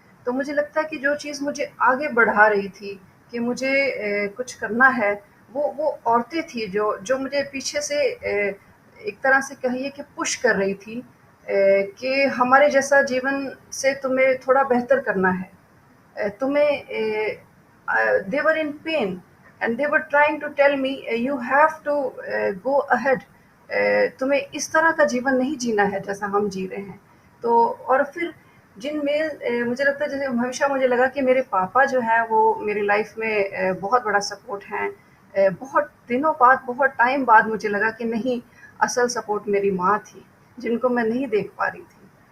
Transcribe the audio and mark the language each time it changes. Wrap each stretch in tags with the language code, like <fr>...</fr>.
<hi>तो मुझे लगता है कि जो चीज़ मुझे आगे बढ़ा रही थी कि मुझे कुछ करना है, वो औरतें थी जो मुझे पीछे से एक तरह से कहिए कि पुश कर रही थी कि हमारे जैसा जीवन से तुम्हें थोड़ा बेहतर करना है। तुम्हें</hi> <en>they were in pain and they were trying to tell me you have to go ahead,</en> <hi>तुम्हें इस तरह का जीवन नहीं जीना है जैसा हम जी रहे हैं। तो और फिर जिनमें मुझे लगता है, जैसे हमेशा मुझे लगा कि मेरे पापा जो हैं वो मेरी लाइफ में बहुत बड़ा सपोर्ट हैं। बहुत दिनों बाद, बहुत टाइम बाद मुझे लगा कि नहीं, असल सपोर्ट मेरी माँ थी, जिनको मैं नहीं देख पा रही थी।</hi>